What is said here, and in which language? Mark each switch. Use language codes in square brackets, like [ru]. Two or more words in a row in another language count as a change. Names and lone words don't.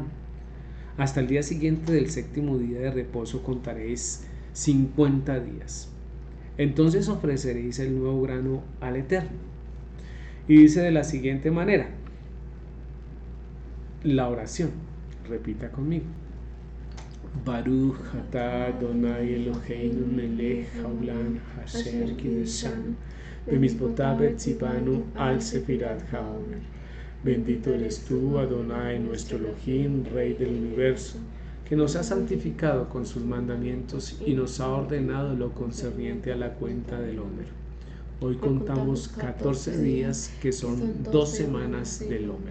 [es] Hasta el día siguiente del 7º día de reposo contaréis 50 días. Entonces ofreceréis el nuevo grano al Eterno. Y dice de la siguiente manera la oración, repita conmigo: [he] ברוך אתה אדוני אלוהינו מלך העולם אשר קדשנו במצותיו וצונו על ספירת העומר. [es] Bendito eres tú, Adonai, nuestro Elohim, Rey del universo, que nos ha santificado con sus mandamientos y nos ha ordenado lo concerniente a la cuenta del Omer. Hoy contamos 14 días, que son 2 semanas del Omer.